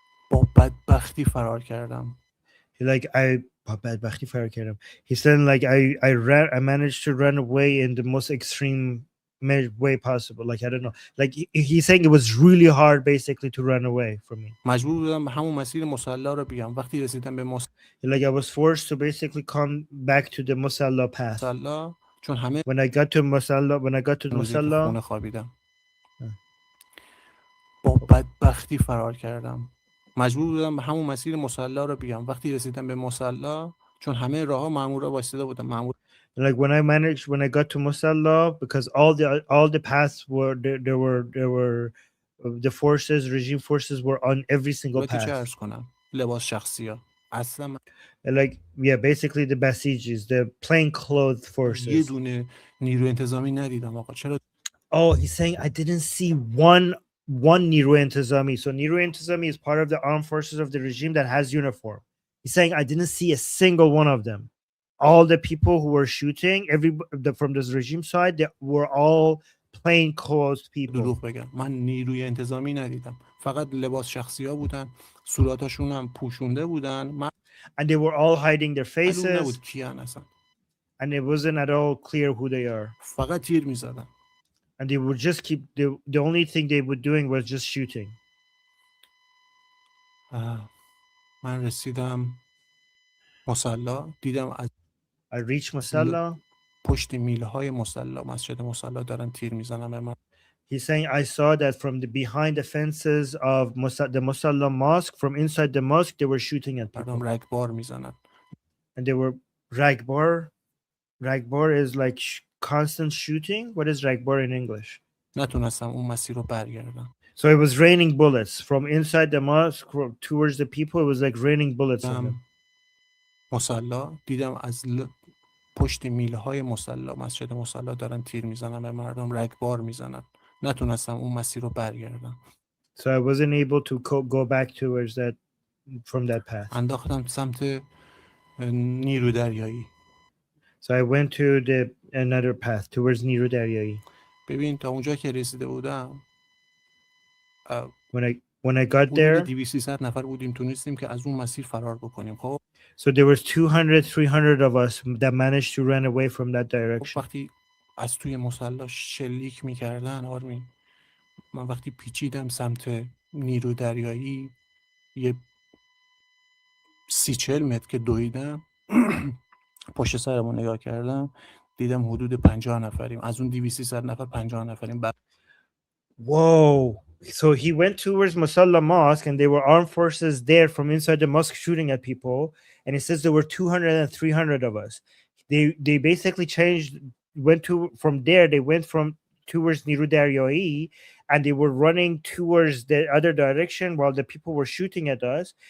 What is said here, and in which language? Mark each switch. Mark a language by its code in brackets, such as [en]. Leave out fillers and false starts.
[fa] با بدبختی فرار کردم. بدبختی فرار کردم. [en] He said like I managed to run away in the most extreme way possible. Like I don't know. Like he's saying it was really hard basically to run away from me. [fa] مجبور بودم همون مسیر مصلی رو بیام. وقتی رسیدم به [en] like I was forced to basically come back to the Musalla path. [fa] چون همه [en] when I got to Musalla [fa] خونه خوابیدم. با بدبختی فرار کردم. مجبور بودم همون مسیر مصلی رو بیام. وقتی رسیدم به مصلی، چون همه راهها مامورا وایساده بودن. مامور [en] like when I got to Musalla, because all the paths were there were the regime forces were on every single path. [fa] چه عرض کنم؟ لباس شخصی‌ها اصلا [en] like yeah, basically the Basijis, the plain clothed forces. [fa] یه دونه نیرو انتظامی ندیدم آقا. چرا؟ [en] Oh, he's saying I didn't see one Niru Intizami. So Niru Intizami is part of the armed forces of the regime that has uniform. He's saying I didn't see a single one of them. All the people who were shooting, from this regime side, they were all plain clothed people. [fa] دروغ بگم، من نیروی انتظامی ندیدم. فقط لباس شخصی‌ها بودن، صورتاشون هم پوشونده بودن. [en] And they were all hiding their faces. [fa] نبود کیان اصلا. [en] And it wasn't at all clear who they are. [fa] فقط تیر می‌زدن. [en] And they would just keep the only thing they were doing was just shooting. [fa] من رسیدم مصلا، دیدم از [en] I reached Musalla. [fa] پشت میله‌های مصلا، مسجد مصلا دارن تیر میزنن به من. [en] He's saying I saw that from behind the fences of the Musalla mosque, from inside the mosque, they were shooting at people. [fa] رگبار میزنن. [en] And they were ragbar. Ragbar is like constant shooting. What is ragbar in English? [fa] نتونستم اون مسیر رو برگردم. [en] So it was raining bullets from inside the mosque towards the people. It was like raining bullets on them. [fa] مصلا دیدم از پشت میله‌های مصلا، مسجد مصلا دارن تیر میزنن به مردم، رگبار میزنن. نتونستم اون مسیر رو برگردم. [en] So I wasn't able to go back towards that from that path. [fa] انداختم سمت نیرو دریایی. [en] So I went to another path towards نیرو دریایی. [fa] ببین تا اونجا که رسیده بودم، [en] when I got there, [fa] 200-300 نفر بودیم، تونستیم که از اون مسیر فرار بکنیم. خب [en] so there was 200-300 of us that managed to run away from that direction. [fa] وقتی از توی مصلا شلیک میکردن آرمین، من وقتی پیچیدم سمت نیرو دریایی، یه 30-40 متر که دویدم پشت سرمو نگاه کردم، دیدم حدود 50 نفریم، از اون 200-300 نفر 50 نفریم. [en] Whoa. So he went towards Musalla Mosque and there were armed forces there from inside the mosque shooting at people. And it says there were 200 and 300 of us. They basically changed, from there, they went from towards Niru Daryai and they were running towards the other direction while the people were shooting at us.